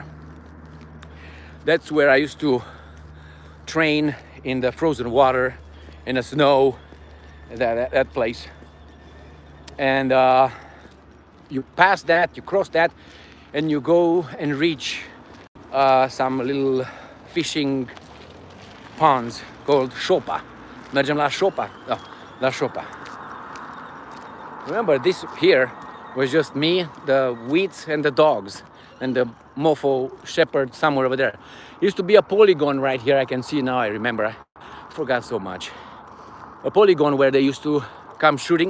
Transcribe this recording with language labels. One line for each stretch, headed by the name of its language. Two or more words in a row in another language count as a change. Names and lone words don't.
English: That's where I used to train in the frozen water, in the snow, that place. And you pass that, you cross that, and you go and reach some little fishing ponds called Șopa.
Romanian: Mergem la Șopa. Oh, la Șopa.
English: Remember, this here was just me, the wheats, and the dogs, and the mofo shepherd somewhere over there. Used to be a polygon right here. I can see now. I remember. I forgot so much. A polygon where they used to come shooting.